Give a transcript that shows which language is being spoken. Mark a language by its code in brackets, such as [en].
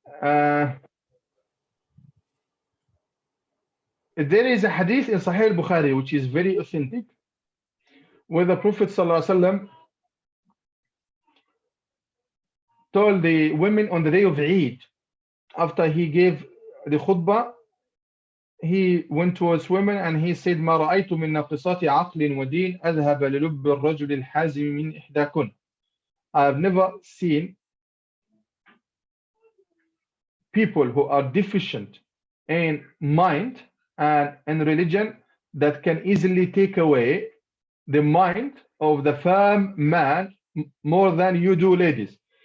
[en] There is a hadith in Sahih al-Bukhari which is very authentic, where the Prophet ﷺ told the women on the day of Eid, after he gave the khutbah, he went towards women and he said [ar] ما رأيت من ناقصات عقل ودين أذهب للب الرجل الحازم من إحداكن. [en] I've never seen people who are deficient in mind and in religion that can easily take away the mind of the firm man more than you do, ladies.